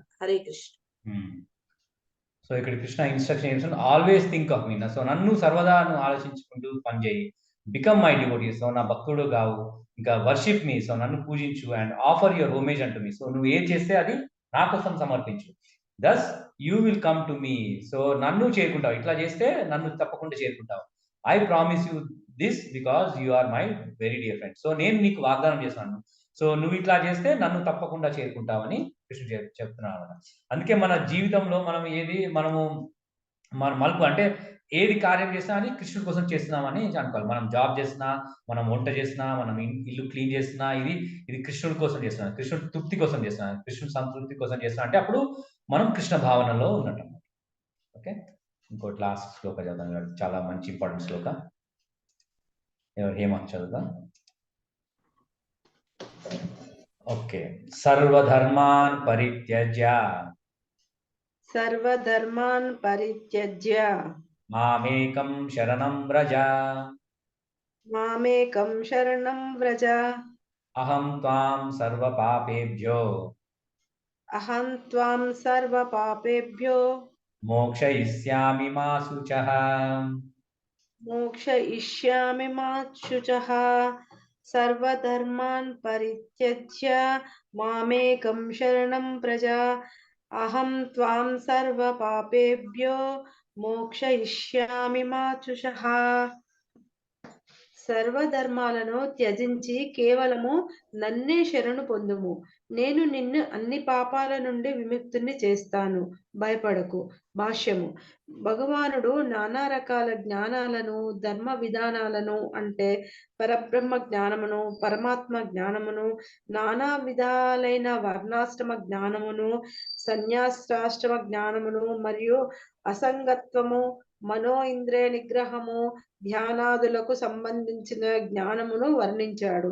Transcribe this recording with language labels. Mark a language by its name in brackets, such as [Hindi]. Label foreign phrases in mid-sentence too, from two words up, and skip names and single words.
[Telugu] హరే కృష్ణ. సో ఇక్కడ కృష్ణ ఇన్స్ట్రక్షన్ ఏమిటంటే [English] always think of me. [Telugu] సో నన్ను సర్వదా నువ్వు ఆలోచించుకుంటూ పనిచేయి. [English] become my devotee. [Telugu] సో నా భక్తుడు కావు. ఇంకా [English] worship me. [Telugu] సో నన్ను పూజించు. [English] and offer your homage unto me. [Telugu] సో నువ్వు ఏం చేస్తే అది నా కోసం సమర్పించు. [English] thus you will come to me. [Telugu] సో నన్ను చేరుకుంటావు. ఇట్లా చేస్తే నన్ను తప్పకుండా చేరుకుంటావు. [English] I promise you this because you are my very dear friend. [Telugu] సో నేను నీకు వాగ్దానం చేస్తాను. సో నువ్వు ఇట్లా చేస్తే నన్ను తప్పకుండా చేరుకుంటావని కృష్ణుడు చెప్తున్నాడు. అందుకే మన జీవితంలో మనం మన మలుపు అంటే ఏది కార్యం చేసినా అది కృష్ణుడి కోసం చేస్తున్నామని అనుకోవాలి. మనం జాబ్ చేసినా, మనం వంట చేసినా, మనం ఇల్లు క్లీన్ చేసినా ఇది కృష్ణుడి కోసం చేస్తున్నాం, కృష్ణుడి తృప్తి కోసం చేస్తున్నాం, కృష్ణుడి సంతృప్తి కోసం చేస్తున్నాం. అంటే అప్పుడు మనం కృష్ణ భావనలో ఉన్నట్టు. ఓకే, ఇంకోటి లాస్ట్ శ్లోక చదువుతాం. చాలా మంచి ఇంపార్టెంట్ శ్లోక. ఎవరు హేమంత్ చదువుతా. ఓకే. [Sanskrit] సర్వధర్మాన్ పరిత్యజ్య మామేకం శరణం వ్రజ అహం త్వాం సర్వపాపేభ్యో మోక్షయిష్యామి మా శుచః. సర్వధర్మాన్ పరిత్యజ్య మామేకం శరణం వ్రజ అహం త్వాం సర్వపాపేభ్యో మోక్షయిష్యామి మా శుచః. [Telugu] సర్వధర్మాలను త్యజించి కేవలము నన్నే శరణు పొందుము. నేను నిన్ను అన్ని పాపాల నుండి విముక్తుని చేస్తాను, భయపడకు. భాష్యము. భగవానుడు నానా రకాల జ్ఞానాలను, ధర్మ విధానాలను అంటే పరబ్రహ్మ జ్ఞానమును, పరమాత్మ జ్ఞానమును, నానా విధాలైన వర్ణాశ్రమ జ్ఞానమును, సన్యాసాశ్రమ జ్ఞానమును మరియు అసంగత్వము, మనో ఇంద్రియ నిగ్రహము, ధ్యానాదులకు సంబంధించిన జ్ఞానమును వర్ణించాడు.